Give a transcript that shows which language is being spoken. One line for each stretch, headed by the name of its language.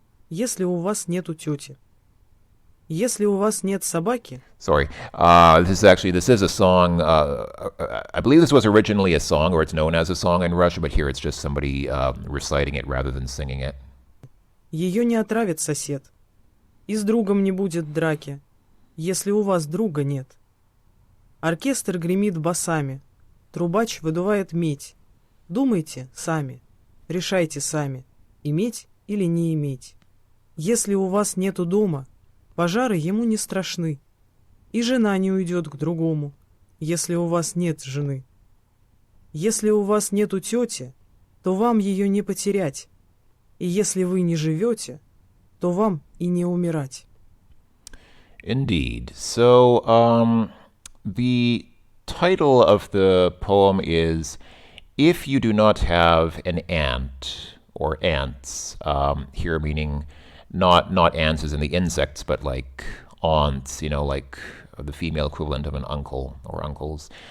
Russian: Если у вас нету тети. Если у вас нет собаки.
English: Sorry, this is a song. I believe this was originally a song, or it's known as a song in Russia, but here it's just somebody reciting it rather than singing it.
Russian: Ее не отравит сосед. И с другом не будет драки, если у вас друга нет. Оркестр гремит басами, трубач выдувает медь. Думайте сами, решайте сами, иметь или не иметь. Если у вас нету дома, пожары ему не страшны. И жена не уйдет к другому, если у вас нет жены. Если у вас нету тети, то вам ее не потерять. И если вы не живете, то вам и не умирать.
English: Indeed. So, the title of the poem is If You Do Not Have an Aunt, or ants, here meaning not ants as in the insects, but like aunts, like the female equivalent of an uncle or uncles.